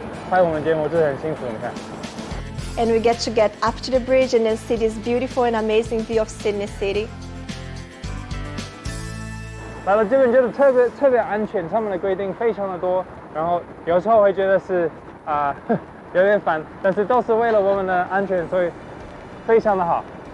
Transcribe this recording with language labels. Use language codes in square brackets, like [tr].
[zh] 拍我们节目就是很辛苦，你看。 [en] And we get up to the bridge and then see this beautiful and amazing view of Sydney City. [zh] 来了这边觉得特别安全，他们的规定非常的多，然后有时候会觉得是有点烦，但是都是为了我们的安全，所以非常的好。